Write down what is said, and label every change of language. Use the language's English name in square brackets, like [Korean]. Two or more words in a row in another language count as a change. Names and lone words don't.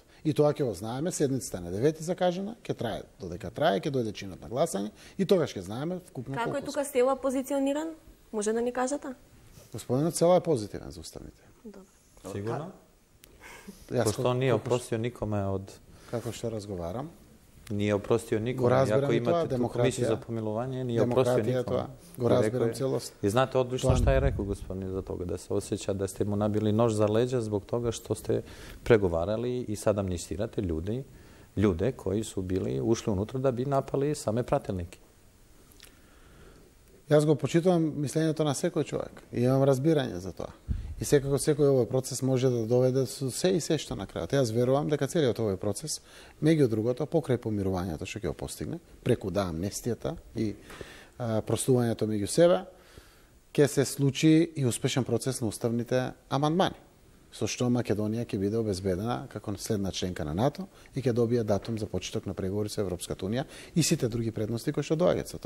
[Macedonian] И тоа ќе го знаеме, седницата на 9 закажана, ќе трае додека трае, ќе дојде чинот на гласање и тогаш ќе знаеме вкупно колку. Како е тука Села позициониран? Може да ни кажете? Господинот Села е позитивен за уставните. Добро. Сигурно? [Serbian] Пошто не опростио никоме од... [Macedonian] Како што разговарам? [Serbian] Nije oprostio nikome, ako imate tu komisiju za pomilovanje, nije oprostio nikome. [Macedonian] Го разбирам целост. [Serbian] I znate odlično šta je rekao gospodin za toga, da se osjeća da ste mu nabili nož za leđa zbog toga što ste pregovarali i sad amnistirate ljude koji su ušli unutra da bi napali same pratelnike. [Macedonian] Јас го почитувам мислењето на секој човек и имам разбирање за тоа. И секако секој овој процес може да доведе со се и се што на крајот. Јас верувам дека целиот овој процес, меѓу другото, покрај помирувањето што ќе го постигне, преку амнестијата и простувањето меѓу себе, ќе се случи и успешен процес на уставните амандмани, со што Македонија ќе биде обезбедена како следна членка на НАТО и ќе добие датум за почеток на преговори со Европската унија и сите други предности кои што доаѓаат со тоа.